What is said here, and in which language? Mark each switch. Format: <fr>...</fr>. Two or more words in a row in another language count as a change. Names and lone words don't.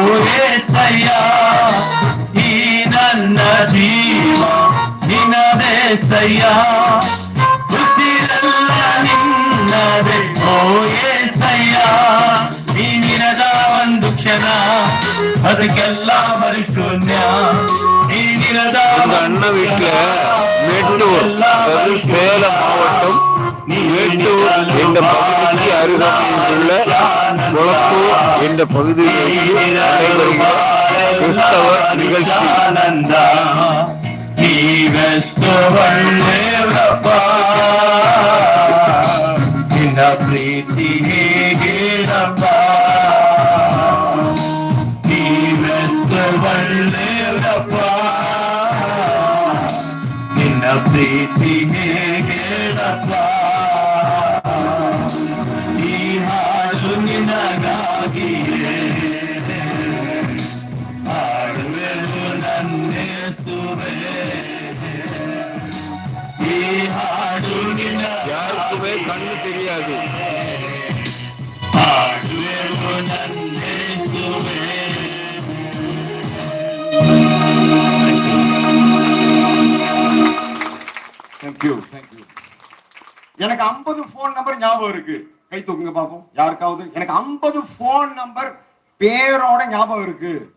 <kn>ಏಸಯ್ಯ ಈ ನನ್ನ ಜೀವ ನಿನ್ನದೇಸಯ್ಯ ಉಸಿರೆಲ್ಲ ನಿನ್ನದೇ ಓ ಏಸಯ್ಯ ನೀನಿರದ ಒಂದು ಕ್ಷಣ ಅದಕ್ಕೆಲ್ಲ ಪರಿಶೂನ್ಯ நீனிரத</kn> <ta>அண்ணன் வீட்டுல மேட்டூர் அதாவது சேலம் மாவட்டம் மேட்டூர் என்ற பகுதிக்கு அருகாமையில் உள்ள கொளத்தூர் என்ற பகுதியில் நடைபெறுகிற கிறிஸ்தவ நிகழ்ச்சி.</ta> <kn>ಪ್ರೀತಿ ಹೇಗೇನಪ್ಪ ನೀವೆಷ್ಟು ಒಳ್ಳೆಯವರಪ್ಪ ನಿನ್ನ ಪ್ರೀತಿ ಹೇಗೇನಪ್ಪ ಈ ಹಾಡು ನಿನಗಾಗಿಯೇ ಹಾಡುವೆನು ನನ್ನೆಸುವೆ ಈ ಹಾಡು ನಿನ</kn> <ta>யாருக்குமே கண்ணு தெரியாது.</ta> <kn>ಹಾಡುವೆನು ನನ್ನೆಸುವೆ</kn> <ta>எனக்கு 50 போன் நம்பர் ஞாபகம் இருக்கு. கை தூக்குங்க பாப்போம் யாருக்காவது. எனக்கு 50 போன் நம்பர் பேரோட ஞாபகம் இருக்கு.</ta>